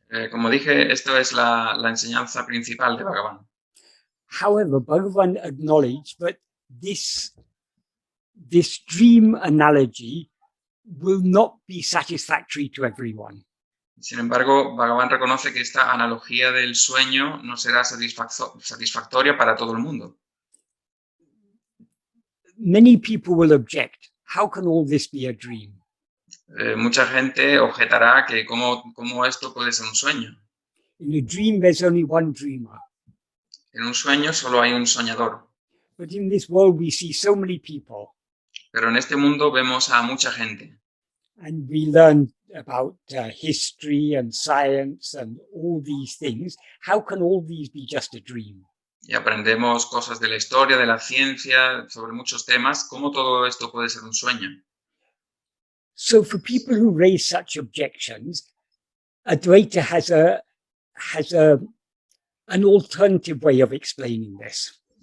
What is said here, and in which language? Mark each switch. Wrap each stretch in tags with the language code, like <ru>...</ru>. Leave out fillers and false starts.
<es>Como dije, esto es la enseñanza principal de Bhagavan.</es> <en>However, Bhagavan acknowledged that this dream analogy will not be satisfactory to everyone.</en> <es>Sin embargo, Bhagavan reconoce que esta analogía del sueño no será satisfactoria para todo el mundo.</es> <en>Many people will object. How can all this be a dream?</en> <es>Mucha gente objetará que cómo esto puede ser un sueño.</es> <en>In a dream, there's only one dreamer.</en> <es>En un sueño solo hay un soñador.</es> <en>But in this world, we see so many people.</en> <es>Pero en este mundo vemos a mucha gente.</es> <en>And we learn about history and science and all these things. How can all these be just a dream?</en> <es>Y aprendemos cosas de la historia, de la ciencia, sobre muchos temas. ¿Cómo todo esto puede ser un sueño?</es> <en>So for people who raise such objections, Advaita has an alternative way of explaining this.</en>